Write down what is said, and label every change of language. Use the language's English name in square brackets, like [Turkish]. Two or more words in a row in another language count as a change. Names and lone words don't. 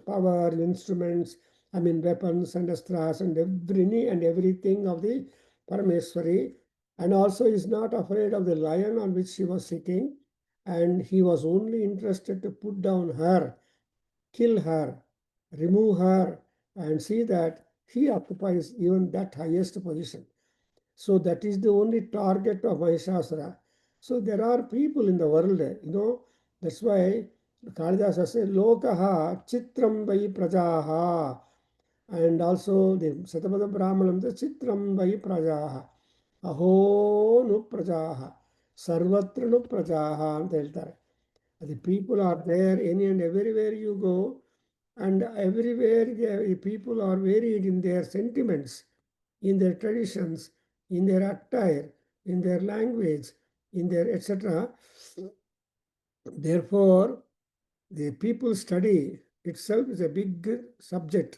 [English] power, instruments, weapons and astras and everything of the Parameswari, and also is not afraid of the lion on which she was sitting, and he was only interested to put down her, kill her, remove her, and see that he occupies even that highest position. So that is the only target of Mahishasura. So there are people in the world, that's why Kalidasa says, [Sanskrit] लोकाः चित्रं वै प्रजाः. [English] And also the Satapada Brahmanam, the [Sanskrit] चित्रं वै प्रजाः. अहो नु प्रजाः। सर्वत्र नु प्रजाः [Kannada] ಅಂತ ಹೇಳ್ತಾರೆ. [English] The people are there any and everywhere you go, and everywhere the people are varied in their sentiments, in their traditions, in their attire, in their language, in their etc. Therefore, the people study itself is a big subject.